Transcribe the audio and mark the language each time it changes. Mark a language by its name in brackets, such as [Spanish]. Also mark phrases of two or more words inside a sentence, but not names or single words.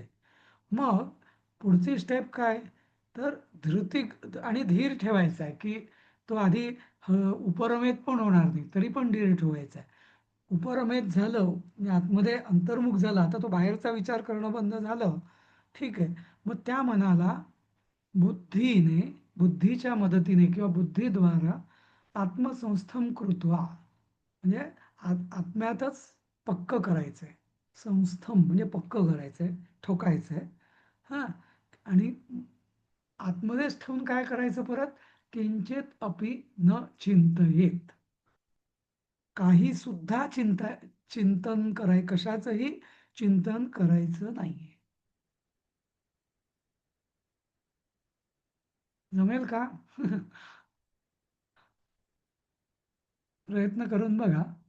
[Marathi] मग पुढची स्टेप काय, तर धृती आणि धीर ठेवायचा आहे, की तो आधी उपरमेत पण होणार नाही तरी पण धीर ठेवायचा आहे. उपरमेत झालं म्हणजे आतमध्ये अंतर्मुख झालं, आता तो बाहेरचा विचार करणं बंद झालं, ठीक आहे. मग त्या मनाला बुद्धीने, बुद्धीच्या मदतीने किंवा बुद्धीद्वारा [Sanskrit] आत्मसंस्थम कृत्वा [Marathi] म्हणजे आत्म्यातच पक्क करायचंय. संस्थम म्हणजे पक्क करायचंय, ठोकायचंय. हां, आणि आतमध्येच ठेवून काय करायचं परत? [Sanskrit] किंचित अपि न चिंतयेत, [Marathi] काही सुद्धा चिंतन कशाचंही चिंतन करायचं नाहीये. जमेल का? प्रयत्न करून बघा.